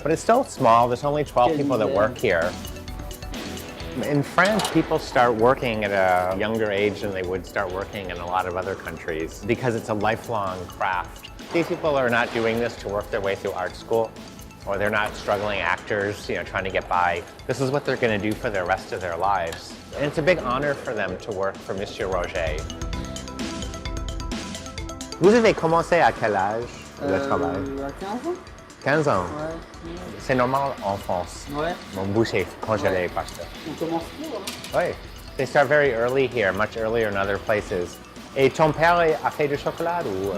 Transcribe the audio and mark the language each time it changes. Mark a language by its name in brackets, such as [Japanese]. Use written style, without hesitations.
[English] But it's still small, there's only 12 people that work here. In France, people start working at a younger age than they would start working in a lot of other countries because it's a lifelong craft. These people are not doing this to work their way through art school, or they're not struggling actors, trying to get by. This is what they're going to do for the rest of their lives. And it's a big honor for them to work for Monsieur Roger. [French] Vous avez commencé à quel âge le travail? À 15 ans. 15 ans. Ouais. C'est normal en France. Ouais. Mon bouche est congelée parce que. On commence tôt, hein. Oui. [English] They start very early here, much earlier in other places. [French] Et ton père a fait du chocolat ou